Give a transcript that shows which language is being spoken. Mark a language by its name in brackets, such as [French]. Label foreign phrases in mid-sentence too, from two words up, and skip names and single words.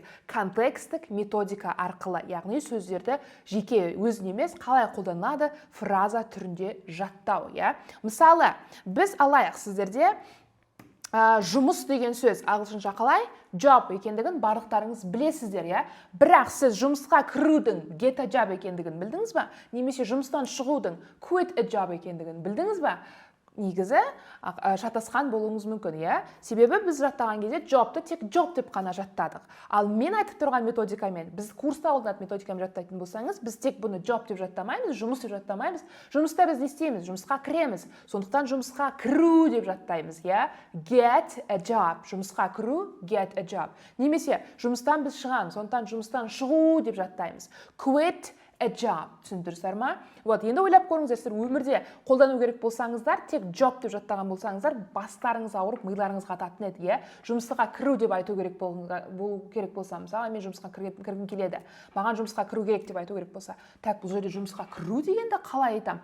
[Kazakh] Контекстік методика арқылы, яғни сөздерді жеке өзін емес, қалай қолданады фраза түрінде жаттау. Мысалы, біз алайық сіздерде жұмыс деген сөз ағылшынша қалай? Job екендігін барлықтарыңыз білесіздер, бірақ сіз жұмысқа кірудің [English] get a job [Kazakh] екендігін білдіңіз ба? Немесе жұмыстан шығудың [English] quit a job [Kazakh] екендігін білдіңіз ба? Негізі шатасқан болуыңыз мүмкін, Себебі біз жаттаған кезде jobты тек job деп қана жаттадық. Ал мен айтып тұрған методикамен, біз курста қолданатын методикамен жаттайтын болсаңыз, біз тек бұны job деп жаттамаймыз, жұмыс деп жаттамаймыз. Жұмыста біз не істейміз? Жұмысқа кіреміз. Сондықтан жұмысқа кіру деп жаттаймыз, [English] Get a job. [Kazakh] Жұмысқа кіру, [English] get a job. [Kazakh] Немесе жұмыстан біз шығамыз, сондықтан жұмыстан шығу деп жаттаймыз. [English] Quit a job. [Kazakh] Түсіндірсіздер ма? Енді ойлап көріңіздер, сіздер өмірде қолдану керек болсаңыздар, тек job деп жаттаған болсаңыздар, бастарыңыз ауырып, миларыңыз қататын еді, Жұмысқа кіру деп айту керек болса, мысалы, мен жұмысқа кіргім келеді. Маған жұмысқа кіру керек деп айту керек болса, так, бұл жерде жұмысқа кіру дегенді қалай айтам?